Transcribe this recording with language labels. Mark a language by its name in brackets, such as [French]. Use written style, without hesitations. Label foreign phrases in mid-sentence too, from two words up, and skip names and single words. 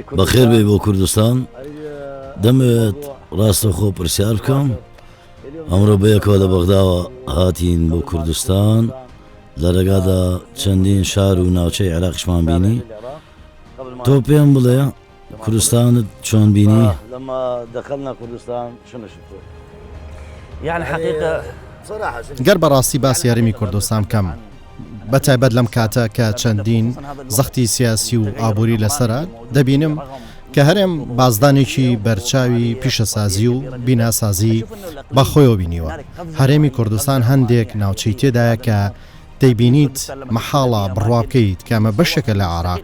[Central Kurdish] بەخێر بێ بۆ کوردستان دەمەوێت ڕاستەخۆ پرسیار بکەم ئەمڕۆ بەیەکەوە لە بەغداوە هاتین بۆ کوردستان لە ڕێگادا چەندین شار و ناوچەی عێراقیشمان بینی تۆ پێم بڵێ کوردستانت چۆن بینی؟ [Arabic] لما دخلنا كردستان شنو شفتوا؟ يعني حقيقة [Central Kurdish] گەر بەڕاستی باسی هەرێمی کوردستان بکەم بەتایبەت لەم کاتە کە چەندین زەختی سیاسی و ئابووری لەسرە دەبینم کە هەرێم بازدانێکی بەرچاوی پیشەسازی و بیناسازی بەخۆیەوە بینیوە. هەرێمی کوردستان هەندێک ناوچەی تێدایە کە دەیبینیت مەحاڵە بڕوا بکەیت کەمە بەشێکە لە عراق.